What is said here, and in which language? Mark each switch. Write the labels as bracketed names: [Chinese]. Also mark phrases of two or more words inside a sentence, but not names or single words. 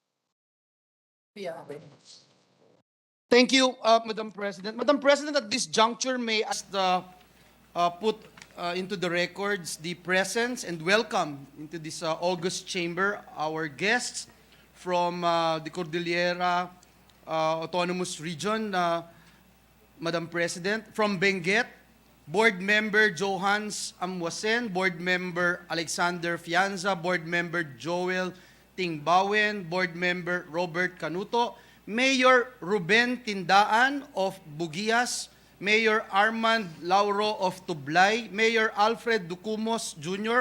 [English] Thank you, Madam President. Madam President, at this juncture, may I put into the records the presence and welcome into this August chamber our guests from the Cordillera Autonomous Region, Madam President. From Benguet, Board Member Johans Amwasen, Board Member Alexander Fianza, Board Member Joel Tingbawen, Board Member Robert Canuto, Mayor Ruben Tindaan of Bugias, Mayor Armand Lauro of Tublay, Mayor Alfred Ducumos Jr.